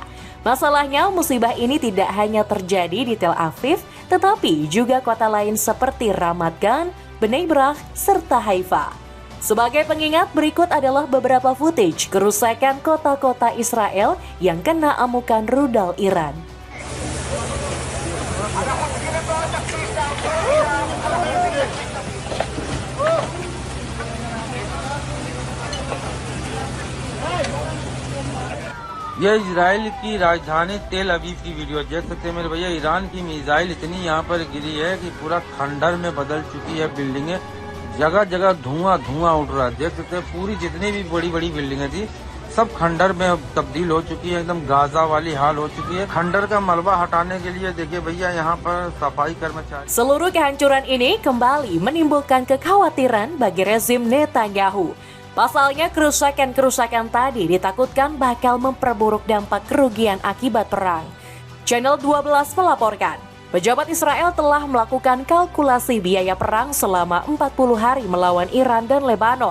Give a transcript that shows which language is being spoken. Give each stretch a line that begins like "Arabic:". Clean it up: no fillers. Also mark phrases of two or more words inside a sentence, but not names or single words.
Indonesian: Masalahnya, musibah ini tidak hanya terjadi di Tel Aviv, tetapi juga kota lain seperti Ramat Gan, Bnei Brak, serta Haifa. Sebagai pengingat, berikut adalah beberapa footage kerusakan kota-kota Israel yang kena amukan rudal Iran.
Hindi: यह इजराइल की राजधानी तेल अवीव की वीडियो देख सकते हैं मेरे भैया। ईरान की मिसाइल इतनी यहाँ पर गिरी है कि पूरा खंडर में बदल चुकी है बिल्डिंगें। जगह जगह धुआं धुआं उड़ रहा है। देख सकते हैं पूरी जितनी भी बड़ी बड़ी बिल्डिंगें थी सब खंडर में तब्दील हो चुकी है। एकदम गाजा वाली हाल हो चुकी है। खंडर का मलबा हटाने के लिए देखिए भैया यहाँ पर सफाई कर्मचारी।
Indonesian: Seluruh kehancuran ini kembali menimbulkan kekhawatiran bagi rezim Netanyahu. Pasalnya, kerusakan-kerusakan tadi ditakutkan bakal memperburuk dampak kerugian akibat perang. Channel 12 melaporkan, pejabat Israel telah melakukan kalkulasi biaya perang selama 40 hari melawan Iran dan Lebanon.